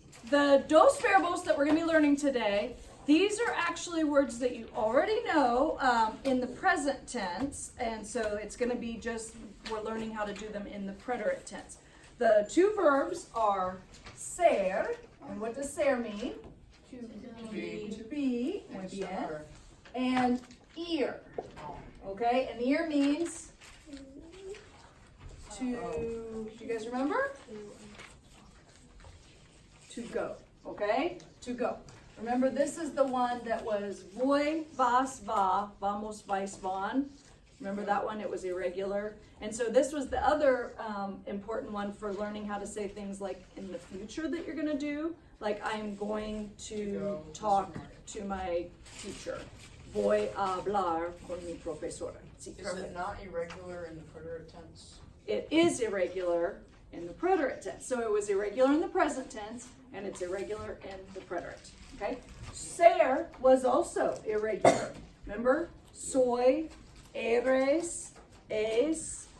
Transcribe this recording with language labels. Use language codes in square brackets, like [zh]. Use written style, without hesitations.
[en] the [es] dos verbos [en] that we're going to be learning today, these are actually words that you already know in the present tense, and so it's going to be just, we're learning how to do them in the preterite tense. The two verbs are ser, and what does ser mean? To be, [es] muy bien, [en] and ir, okay? And ir means to, do you guys remember? To go, okay? To go. Remember, this is the one that was [es] voy, vas, va, vamos, vais, van. [en] Remember that one? It was irregular. And so this was the other important one for learning how to say things like in the future that you're going to do. Like, I'm going to talk to my teacher. [es] Voy a hablar con mi profesora. Sí, [en] is it not irregular in the preterite tense? It is irregular in the preterite tense. So it was irregular in the present tense, and it's irregular in the preterite. Okay? Ser was also irregular. Remember? [es] Soy, eres, es.